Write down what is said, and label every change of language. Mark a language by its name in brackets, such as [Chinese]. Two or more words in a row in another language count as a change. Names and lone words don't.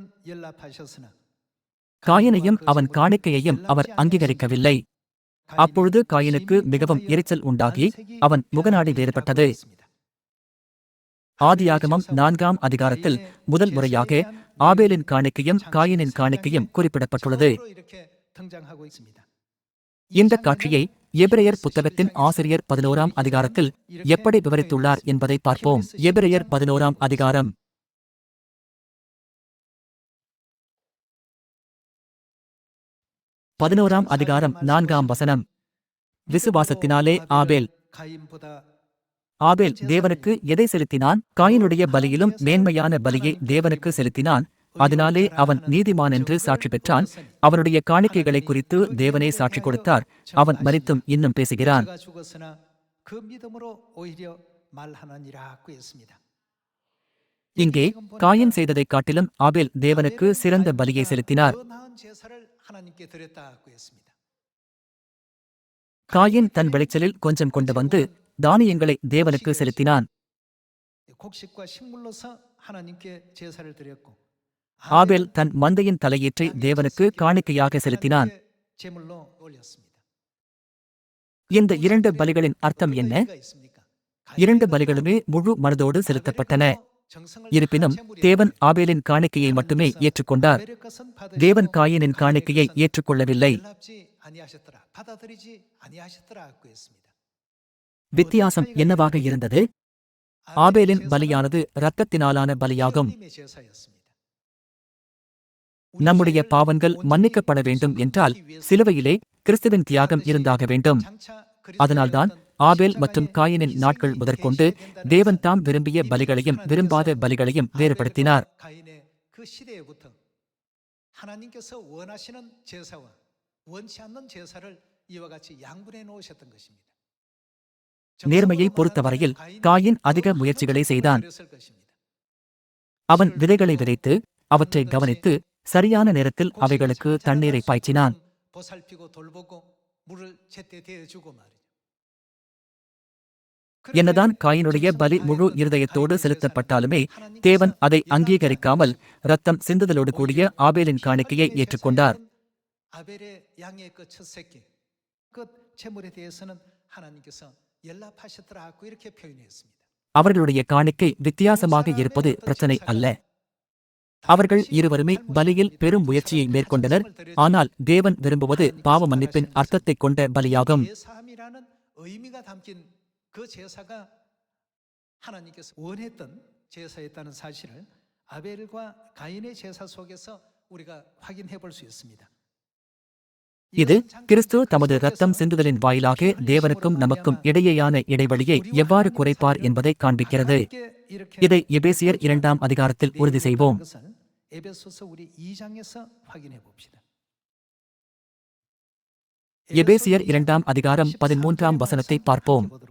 [Tamil] காயினையும் அவன் காணிக்கையையும் அவர் அங்கீகரிக்கவில்லை. அப்பொழுது காயினுக்கு மிகவும் எரிச்சல் உண்டாகி அவன் முகநாடி வேறுபட்டது. ஆதியாகமம் 4ஆம் அதிகாரத்தில் முதல் முறையாக ஆபேலின் காணிக்கையும் காயினின் காணிக்கையும் குறிப்பிடப்பட்டுள்ளது. [Korean] 등장하고 있습니다. [Tamil] இந்த காட்சியை எபிரெயர் புத்தகத்தின் ஆசிரியர் 11ஆம் அதிகாரத்தில் எப்படி விவரித்துள்ளார் என்பதை பார்ப்போம். எபிரெயர் 11ஆம் அதிகாரம் 11ஆம் அதிகாரம் 4ஆம் வசனம். விசுவாசத்தினாலே ஆபேல் [Korean] 가인보다 [Tamil] ஆபேல் தேவனுக்கு எதை செலுத்தினான்? காயினுடைய பலியிலும் மேன்மையான பலியை தேவனுக்கு செலுத்தினான். அதனாலே அவன் நீதிமான் என்று சாட்சி பெற்றான். அவனுடைய காணிக்கைகளை குறித்து தேவனே சாட்சி கொடுத்தார். அவன் மரித்தும் இன்னும் பேசுகிறான். [Korean] 그가 죽었으나 그 믿음으로 오히려 말하느니라고 했습니다. [Tamil] இங்கே காயின் செய்ததைக் காட்டிலும் ஆபேல் தேவனுக்கு சிறந்த பலியை செலுத்தினார். [Korean] 더 나은 제사를 하나님께 드렸다고 했습니다. [Tamil] காயின் தன் விளைச்சலில் கொஞ்சம் கொண்டு வந்து தானியங்களை தேவனுக்கு செலுத்தினான். [Korean] 곡식과 식물로서 하나님께 제사를 드렸고 [Tamil] ஆபேல் தன் மந்தையின் தலையீற்றை தேவனுக்கு காணிக்கையாக செலுத்தினான். [Korean] 제물로 올렸습니다. [Tamil] இந்த இரண்டு பலிகளின் அர்த்தம் என்ன? இரண்டு பலிகளுமே முழு மனதோடு செலுத்தப்பட்டன. இருப்பினும் தேவன் ஆபேலின் காணிக்கையை மட்டுமே ஏற்றுக்கொண்டார். தேவன் காயினின் காணிக்கையை ஏற்றுக்கொள்ளவில்லை. வித்தியாசம் என்னவாக இருந்தது? ஆபேலின் பலியானது இரத்தத்தினாலான பலியாகும். நம்முடைய பாவங்கள் மன்னிக்கப்பட வேண்டும் என்றால் சிலுவையிலே கிறிஸ்துவின் தியாகம் இருந்தாக வேண்டும். அதனால்தான் ஆபேல் மற்றும் காயினின் நாட்கள் முதற்கொண்டு தேவன் தாம் விரும்பிய பலிகளையும் விரும்பாத பலிகளையும் வேறுபடுத்தினார். [Korean] 하나님께서 원하시는 제사와 원치 않는 제사를 이와 같이 양분해 놓으셨던 것입니다. [Tamil] நேர்மையை பொறுத்தவரையில் காயின் அதிக முயற்சிகளை செய்தான். அவன் விதைகளை விதைத்து அவற்றை கவனித்து சரியான நேரத்தில் அவைகளுக்கு தண்ணீரை பாய்ச்சினான். என்னதான் காயினுடைய பலி முழு இருதயத்தோடு செலுத்தப்பட்டாலுமே தேவன் அதை அங்கீகரிக்காமல் இரத்தம் சிந்துதலோடு கூடிய ஆபேலின் காணிக்கையை ஏற்றுக்கொண்டார். [Korean] 아벨의 양의 그 첫 새끼 그 제물에 대해서는 하나님께서 연락하셨더라고 이렇게 표현했습니다. [Tamil] அவர்களுடைய காணிக்கை வித்தியாசமாக இருப்பது பிரச்சனை அல்ல. அவர்கள் இருவருமே பலியில் பெரும் முயற்சியை மேற்கொண்டனர். ஆனால் தேவன் விரும்புவது பாவ மன்னிப்பின் அர்த்தத்தை கொண்ட பலியாகும். [Korean] 예사함이라는 의미가 담긴 그 제사가 하나님께서 원했던 제사였다는 사실을 아벨과 가인의 제사 속에서 우리가 확인해 볼 수 있습니다. [Tamil] இது கிறிஸ்து தமது இரத்தம் சிந்துதலின் வாயிலாக தேவனுக்கும் நமக்கும் இடையேயான இடைவெளியை எவ்வாறு குறைப்பார் என்பதை காண்பிக்கிறது. இதை எபேசியர் 2ஆம் அதிகாரத்தில் உறுதி செய்வோம். எபேசியர் 2ஆம் அதிகாரம் 13ஆம் வசனத்தை பார்ப்போம்.